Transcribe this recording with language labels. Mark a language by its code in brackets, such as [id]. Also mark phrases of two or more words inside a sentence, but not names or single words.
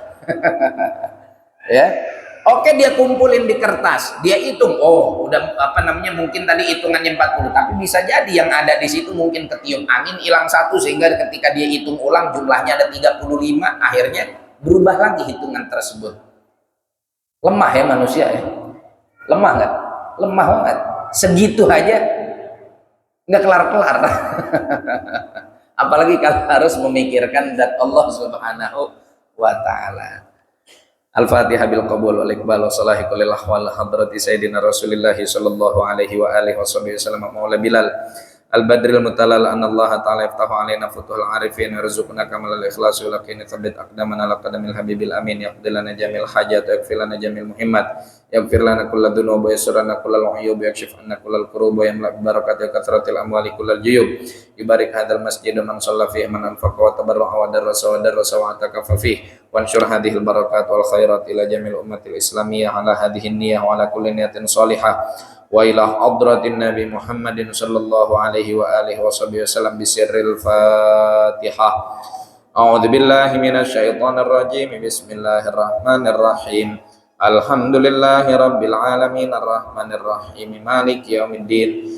[id] Ya, oke, dia kumpulin di kertas, dia hitung, oh udah mungkin tadi hitungannya 40, tapi bisa jadi yang ada di situ mungkin ketiup angin, hilang 1, sehingga ketika dia hitung ulang jumlahnya ada 35, akhirnya berubah lagi hitungan tersebut. Lemah ya manusia ya, lemah nggak? Lemah banget, segitu aja nggak kelar-kelar. Apalagi kalau harus memikirkan zat Allah [ar] سبحانه وتعالى. الفاتحة بالقبول والإقبال وصلاح كل الأحوال حضرة سيدنا رسول الله صلى الله عليه وعلى آله وسلم مولى بلال البدر المتلالي أن الله تعالى يفتح علينا فتوح العارفين يرزقنا كمال الإخلاص ولقنا ثبت أقدامنا على قدم الحبيب الأمين يقضي لنا جميع الحاجات ويغفر لنا جميع المهمات يغفر لنا كل الذنوب وييسر لنا كل العيوب ويكشف عنا كل الكروب ويملأ بركة كثرة الأموال كل الجيوب يبارك هذا المسجد من صلى فيه من أنفق وتبرع ودرس واعتكف فيه وانشر هذه البركات والخيرات إلى جميع الأمة الإسلامية على هذه النية وعلى كل نية صالحة وإلى حضرة النبي محمد صلى الله عليه وعلى آله وسلم بسر الفاتحة. أعوذ بالله من الشيطان الرجيم. بسم الله الرحمن الرحيم الحمد لله رب العالمين الرحمن الرحيم مالك يوم الدين.